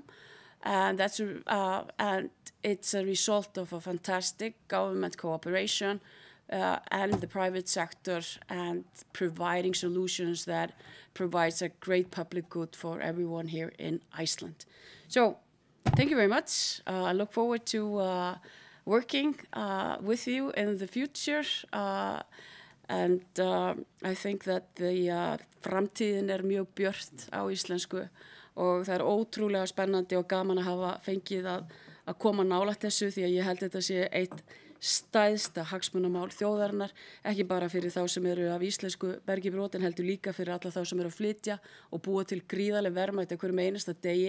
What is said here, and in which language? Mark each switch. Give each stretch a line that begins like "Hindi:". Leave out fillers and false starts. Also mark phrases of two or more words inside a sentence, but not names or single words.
English: And and it's a result of a fantastic government cooperation, and the private sector, and providing solutions that provides a great public good for everyone here in Iceland. So thank you very much. I look forward to working with you in the future, and I think that the
Icelandic: framtíðin mjög björt á íslensku og það ótrúlega spennandi og gaman að hafa fengið að koma nálægt þessu því að ég held þetta sé eitt stæðsta hagsmunamál þjóðarinnar, ekki bara fyrir þá sem eru af íslensku bergi brotin, heldur líka fyrir alla þá sem eru að flytja og búa til gríðarleg verðmæti á hverjum einasta degi.